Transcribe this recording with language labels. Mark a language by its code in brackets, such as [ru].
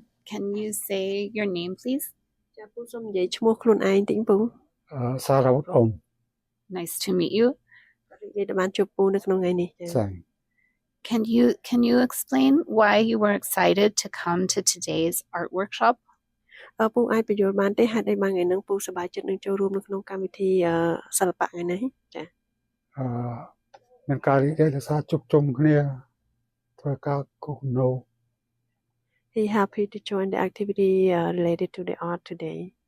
[en] Can you say your name, please? [km] ចាពូសូមនិយាយឈ្មោះខ្លួនឯងតិចពូ សារ៉ាវុធអ៊ុំ [en] Nice to meet you. [km] និយាយបានជួបពូនៅក្នុងថ្ងៃនេះចា ចា [en] Can you explain why you were excited to come to today's art workshop? [km] ពូអាចបញ្យល់បានទេហេតុអីបានថ្ងៃហ្នឹងពូសប្បាយចិត្តនឹងចូលរួមនៅក្នុងកម្មវិធីសិល្បៈថ្ងៃនេះចា មានការរីករាយដោយសារជួបជុំគ្នាធ្វើការគូណូ [en] He happy to join the activity related to the art today.